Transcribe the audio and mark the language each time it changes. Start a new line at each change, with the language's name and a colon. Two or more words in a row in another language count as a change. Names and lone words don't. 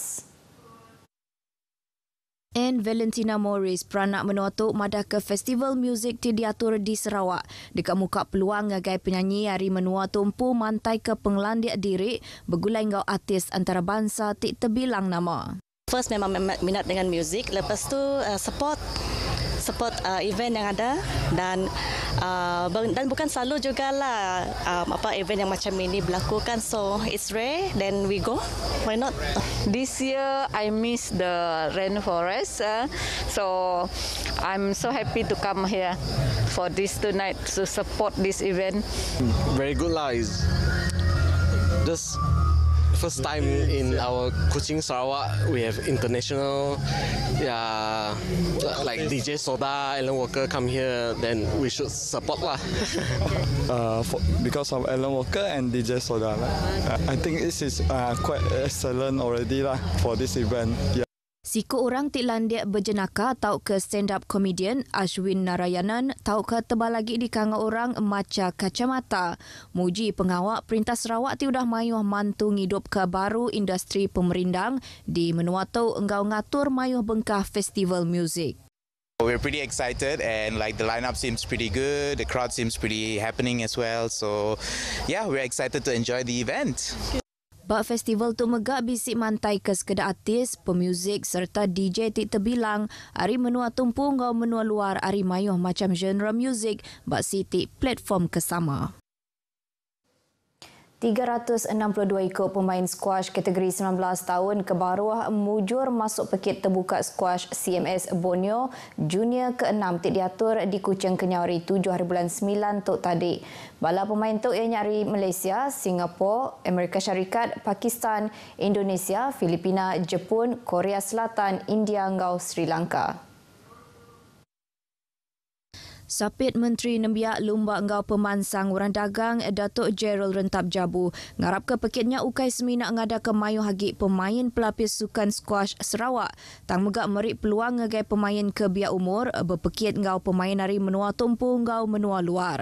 Iban: And Valentina Morris peranak menua tu madah ke festival muzik ti diatur di Sarawak. Dekat muka peluang ngagai penyanyi hari menua tumpu mantai ke penglandik diri bergulai ngau artis antarabangsa ti terbilang nama.
Malay: First memang minat dengan muzik, lepas tu
English: support event
Malay: yang ada dan bukan selalu jugalah event yang macam ini berlaku kan,
English: so it's rare then we go, why not. This year I miss the rainforest, so I'm so happy to come here for this tonight to support this event. Very good lah, it's just first time in our Kuching Sarawak we have international, like DJ Soda, Alan Walker come here, then we should support lah. Because of Alan Walker and DJ Soda, I think this is quite excellent already lah for this event. Yeah.
Iban: Siku orang Tik Landiak berjenaka tau ke
English: stand-up comedian
Iban: Ashwin Narayanan tau ke tebal lagi di kanga orang maca kacamata. Muji pengawak Perintah Sarawak ti udah mayuh mantu ngidup ke baru industri pemerindang di menua tau engkau ngatur mayuh bengkah festival muzik.
English: We're pretty excited and like the lineup seems pretty good, the crowd seems pretty happening as well. So yeah, we're excited to enjoy the event.
Iban: Bak festival tu megak bisik mantai ke sekedar artis, pemuzik serta DJ tik terbilang hari menua tumpu ngau menua luar hari mayuh macam genre muzik bak siti platform kesama. 362 ikut pemain squash kategori 19 tahun ke bawah mujur masuk pekit terbuka squash CMS Borneo Junior ke-6 tik diatur di Kuching Kenyawari 7 hari bulan 9 tok tadi. Bala pemain tok yang nyari Malaysia, Singapura, Amerika Syarikat, Pakistan, Indonesia, Filipina, Jepun, Korea Selatan, India ngau Sri Lanka. Sapit Menteri Nembiak Lumba Ngau Pemansang Orang Dagang Datuk Gerald Rentap Jabu ngarap ke pekitnya ukai seminak ngada ke mayu hagi pemain pelapis sukan squash Sarawak tang megak merik peluang ngagai pemain ke biak umur berpekit ngau pemain hari menua tumpu ngau menua luar.